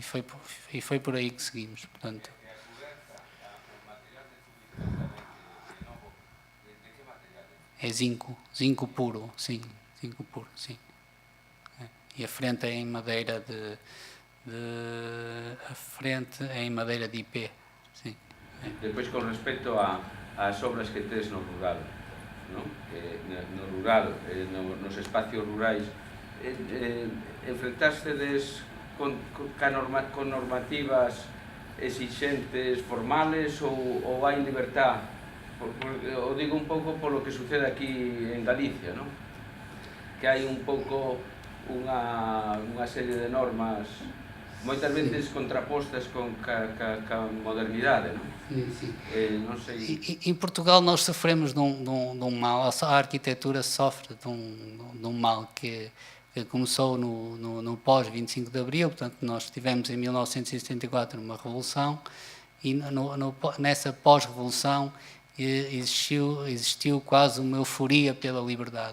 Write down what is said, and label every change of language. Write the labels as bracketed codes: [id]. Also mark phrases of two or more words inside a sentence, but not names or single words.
[pt] E foi por aí que seguimos. Portanto, é zinco puro, sim. Zinco puro, sim. E a frente é em madeira a frente é em madeira de IP, sim. [gl] Depois, com respeito ás obras que tes no rural, non? No rural, nos espacios rurais, enfrentástedes con normativas exigentes, formales, ou hai libertad? O digo un pouco polo que sucede aquí en Galicia, non? Que hai un pouco unha serie de normas moitas veces contrapostas ca modernidade, non? [pt] Sim. [gl] Non sei... [pt] Em Portugal nós sofremos de um mal, a arquitetura sofre de um mal que começou no pós-25 de Abril, portanto nós tivemos em 1974 uma revolução e nessa pós-revolução existiu quase uma euforia pela liberdade.